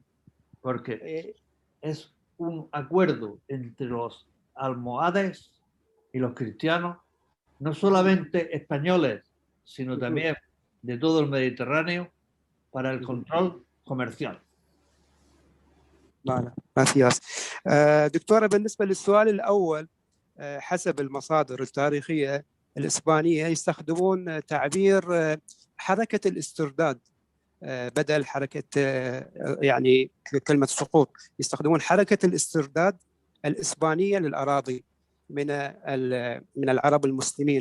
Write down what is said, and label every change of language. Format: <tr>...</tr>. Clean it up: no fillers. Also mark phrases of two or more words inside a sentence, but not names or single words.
<es>Porque es un acuerdo entre los almohades y los cristianos, no solamente españoles, sino también de todo el Mediterráneo, para el control comercial. gracias.</es> <ar>دكتورة، بالنسبة للسؤال الأول، حسب المصادر التاريخية الإسبانية يستخدمون تعبير حركة الاسترداد بدل حركة يعني كلمة سقوط، يستخدمون حركة الاسترداد الإسبانية للأراضي من العرب المسلمين.</ar>